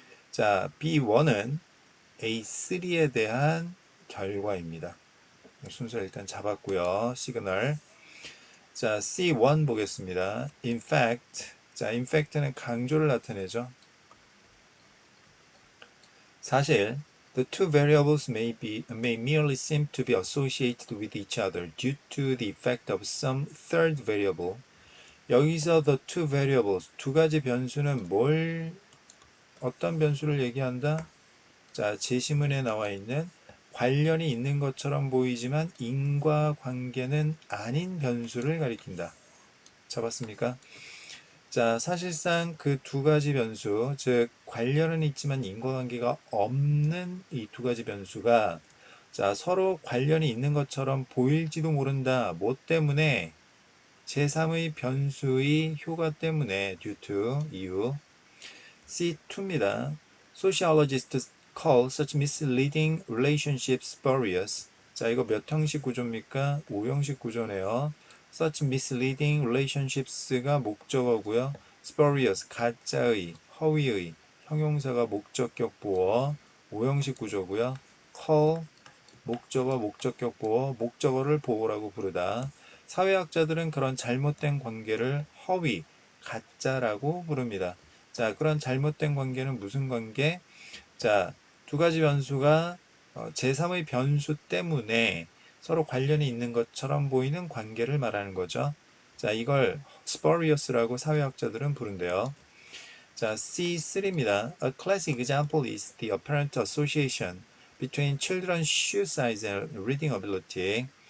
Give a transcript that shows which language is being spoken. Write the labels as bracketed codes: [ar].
[ko] 자, B1은 A3에 대한 결과입니다. 순서 일단 잡았고요. 시그널. 자, C1 보겠습니다. [en] In fact. [ko] 자, [en] in fact [ko] 는 강조를 나타내죠. 사실 [en] the two variables may merely seem to be associated with each other due to the effect of some third variable. [ko] 여기서 [en] the two variables, [ko] 두 가지 변수는 어떤 변수를 얘기한다? 자, 제시문에 나와 있는 관련이 있는 것처럼 보이지만 인과관계는 아닌 변수를 가리킨다. 잡았습니까? 자, 사실상 그 두 가지 변수, 즉 관련은 있지만 인과관계가 없는 이 두 가지 변수가 자, 서로 관련이 있는 것처럼 보일지도 모른다. 뭐 때문에? 제3의 변수의 효과 때문에 due to 이유. C2입니다. [en] Sociologists call such misleading relationships spurious. [ko] 자, 이거 몇 형식 구조입니까? 5형식 구조네요. [en] Such misleading relationships가 [ko] 목적어고요. Spurious, 가짜의, 허위의, 형용사가 목적격 보어, 5형식 구조고요. call, 목적어, 목적격 보어, 목적어를 보어라고 부르다. 사회학자들은 그런 잘못된 관계를 허위, 가짜라고 부릅니다. 자, 그런 잘못된 관계는 무슨 관계? 자, 두 가지 변수가 제3의 변수 때문에 서로 관련이 있는 것처럼 보이는 관계를 말하는 거죠. 자, 이걸 spurious라고 사회학자들은 부른대요. 자, C3입니다. [en] A classic example is the apparent association between children's shoe size and reading ability.